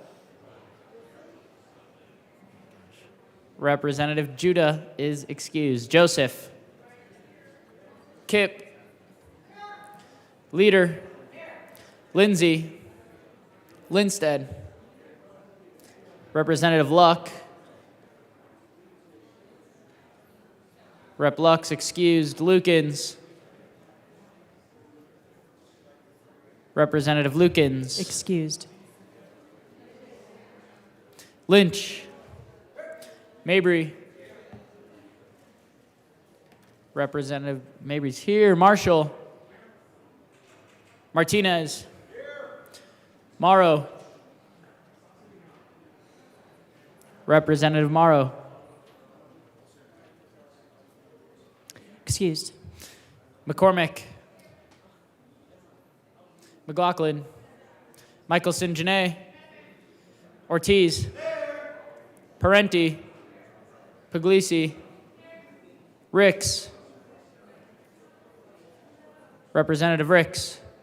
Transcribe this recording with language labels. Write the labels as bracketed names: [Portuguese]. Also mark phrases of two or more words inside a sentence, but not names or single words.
[English] Representative Judah is excused. Joseph. Kip. Leader. Lindsay. Linstead. Representative Luck. Rep. Luck's excused. Lukens. Representative Lukens. Excused. Lynch. Mabry. Representative Mabry's here. Marshall. Martinez. Morrow. Representative Morrow. Excused. McCormick. McLaughlin. Michelson Janae. Ortiz. Parenti. Puglisi. Ricks. Representative Ricks.